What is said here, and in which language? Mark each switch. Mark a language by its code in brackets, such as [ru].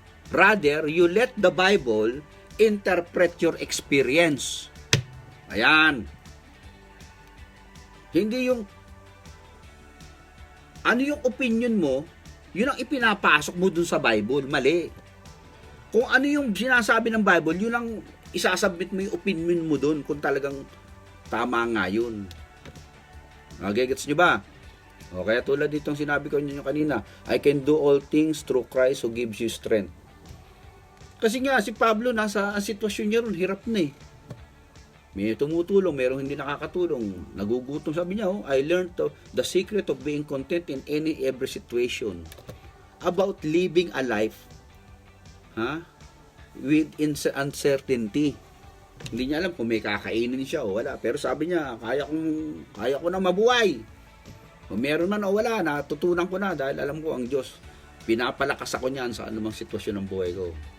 [en] Rather, you let the Bible interpret your experience. [tl] Ayan. Hindi yung ano yung opinion mo, yun ang ipinapasok mo dun sa Bible. Mali. Kung ano yung sinasabi ng Bible, yun ang isasubmit mo yung opinion mo dun kung talagang tama nga yun. Gets nyo ba? O kaya tulad ditong sinabi ko nyo kanina, [en] I can do all things through Christ who gives you strength. [tl] Kasi nga, si Pablo, nasa sitwasyon niya ron, hirap na eh. May tumutulong, merong hindi nakakatulong. Nagugutom, sabi niya, [en] I learned the secret of being content in every situation. About living a life with uncertainty. [tl] Hindi niya alam kung may kakainin siya o wala. Pero sabi niya, kaya ko na mabuhay. Kung meron man o wala, natutunan ko na dahil alam ko ang Diyos. Pinapalakas ako niyan sa anumang sitwasyon ng buhay ko.